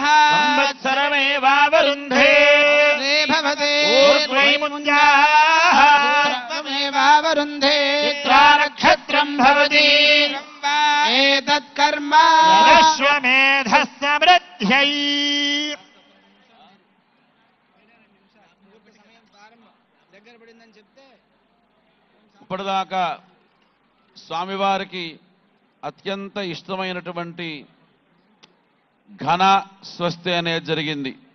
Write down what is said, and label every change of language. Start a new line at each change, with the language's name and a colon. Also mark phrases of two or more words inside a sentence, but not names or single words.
Sanskrit: संवत्सरमेवावरुन्धे भवते ऊर्ध्वैमुञ्जाः ऊर्ध्वमेवावरुन्धे चित्रानक्षत्रम् भवति एतत् कर्म अश्वमेधस्समृद्ध्यै
Telugu: ఇప్పటిదాకా స్వామివారికి అత్యంత ఇష్టమైనటువంటి ఘన స్వస్తి అనేది జరిగింది.